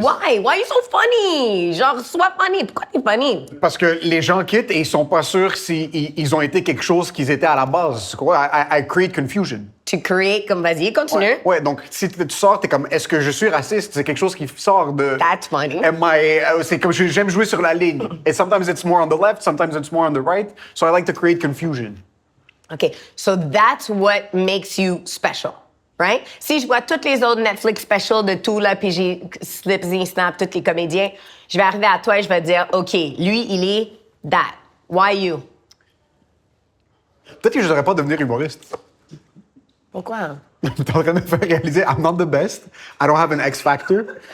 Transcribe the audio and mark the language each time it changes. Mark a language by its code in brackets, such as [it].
[en] Why? Why are you so funny? [fr] Genre, sois funny. Pourquoi t'es funny? Parce que les gens quittent et ils sont pas sûrs ils ont été quelque chose qu'ils étaient à la base. Tu crois? [en] I create confusion. [fr] Tu crées comme vas-y, continue. Ouais, donc si tu sors, t'es comme, est-ce que je suis raciste? C'est quelque chose qui sort de... [en] That's funny. [fr] C'est comme, j'aime jouer sur la ligne. [en] And sometimes it's more on the left, sometimes it's more on the right. So I like to create confusion. OK. So that's what makes you special, right? [fr] Si je vois toutes les autres Netflix specials de tout, là, puis j'ai Slipsy, Snap, tous les comédiens, je vais arriver à toi et je vais te dire, OK, lui, il est that. [en] Why you? [fr] Peut-être que je devrais pas devenir humoriste. Pourquoi? T'es en train de me faire réaliser, [en] I'm not the best. I don't have an X factor.